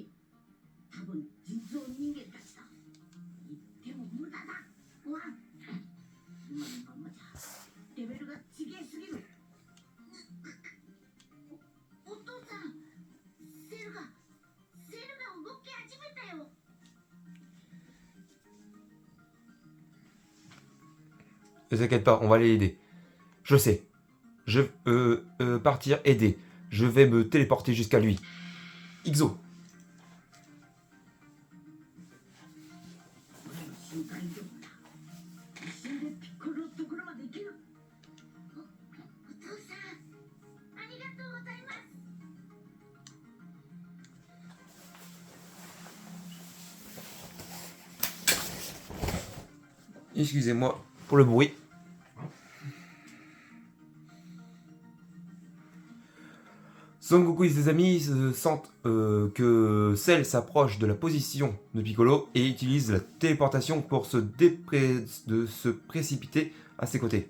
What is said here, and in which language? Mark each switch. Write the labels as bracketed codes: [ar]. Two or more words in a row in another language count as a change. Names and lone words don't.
[ja] 多分実像人間たちだ。言っても無駄だ。ワン。今のままじゃレベルが違えすぎる。お父さん、セルが動き始めたよ。 [fr] Ne t'inquiète pas, on va aller l'aider. Je sais. Je partir aider. Je vais me téléporter jusqu'à lui. Ixo. [ja] 俺の瞬間移動だ。一瞬でピッコロのところまで行ける。お父さん、ありがとうございます。 [fr] Excusez-moi pour le bruit. Son Goku et ses amis sentent que Cell s'approche de la position de Piccolo et utilise la téléportation pour de se précipiter à ses côtés.